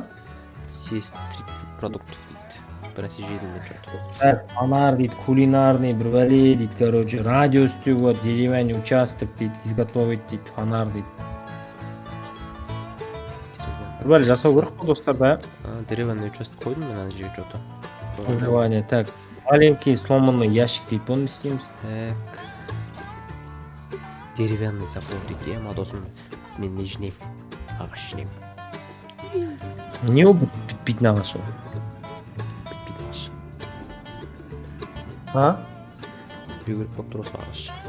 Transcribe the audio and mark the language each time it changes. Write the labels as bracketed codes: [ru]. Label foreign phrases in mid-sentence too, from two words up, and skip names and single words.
[ru] Съесть 30 продуктов [kk] дейді. Бір нәрсе жедім деп жатыр. Фонар дейді, кулинарный бір бәле дейді, короче. Радио істеуге болады, [ru] деревянный участок [kk] дейді, изготовить дейді, фонар дейді. Бір бәле жасау керек қой достар, да? [ru] Деревянный участок [kk] қойдым мен ана жерге что-то. [ru] Выживание, так. Маленький сломанный ящик [kk] дейді, оны істейміз. [ru] Так. Деревянный забор [kk] дейді, ема досым. Мен не жинаймын? Ағаш жинаймын. Не ол бітпейтін ағаш ол? Бітпейді ағаш. Бітпеу керек болып тұр осы ағаш.